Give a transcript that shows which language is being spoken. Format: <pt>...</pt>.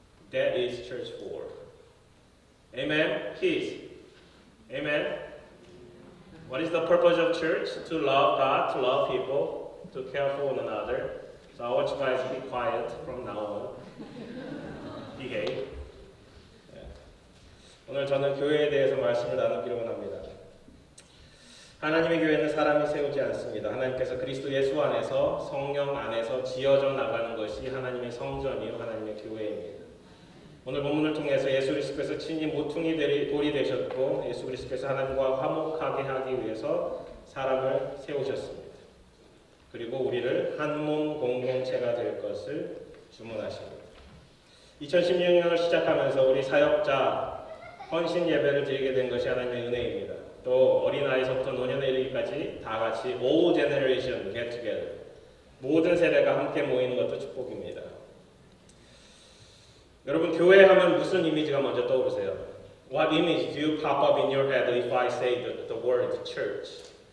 <en>That is church for. Amen? Kids. Amen? What is the purpose of church? To love God, to love people, to care for one another. So I want you guys to be quiet from now on. Behave.</en> <ko>오늘 저는 교회에 대해서 말씀을 나누기로 합니다. 하나님의 교회는 사람이 세우지 않습니다. 하나님께서 그리스도 예수 안에서 성령 안에서 지어져 나가는 것이 하나님의 성전이요 하나님의 교회입니다. 오늘 본문을 통해서 예수 그리스도께서 친히 모퉁이 돌이 되셨고 예수 그리스도께서 하나님과 화목하게 하기 위해서 사람을 세우셨습니다. 그리고 우리를 한 몸 공동체가 될 것을 주문하십니다. 2016년을 시작하면서 우리 사역자 헌신 예배를 드리게 된 것이 하나님의 은혜입니다. 또 어린아이서부터 노년에 이르기까지 다 같이</ko> <en>all generation get together,</en> <ko>모든 세대가 함께 모이는 것도 축복입니다. 여러분, 교회 하면 무슨 이미지가 먼저 떠오르세요?</ko> <en>What image do you pop up in your head if I say the word church?</en>